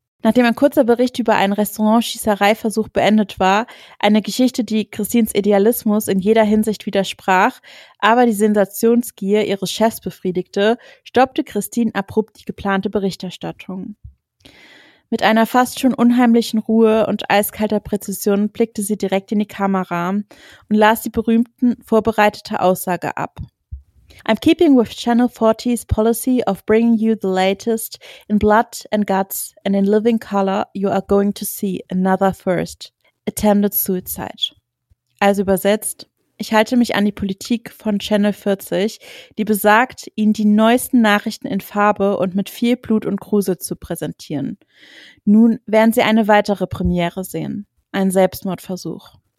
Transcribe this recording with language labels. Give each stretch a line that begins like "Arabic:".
German: Nachdem ein kurzer Bericht über einen Restaurantschießereiversuch beendet war, eine Geschichte, die Christines Idealismus in jeder Hinsicht widersprach, aber die Sensationsgier ihres Chefs befriedigte, stoppte Christine abrupt die geplante Berichterstattung. Mit einer fast schon unheimlichen Ruhe und eiskalter Präzision blickte sie direkt in die Kamera und las die berühmten vorbereitete Aussage ab.
English: I'm keeping with Channel 40's policy of bringing you the latest in blood and guts and in living color you are going to see another first, attempted suicide.
German: Also übersetzt, ich halte mich an die Politik von Channel 40, die besagt, Ihnen die neuesten Nachrichten in Farbe und mit viel Blut und Grusel zu präsentieren. Nun werden Sie eine weitere Premiere sehen, einen Selbstmordversuch.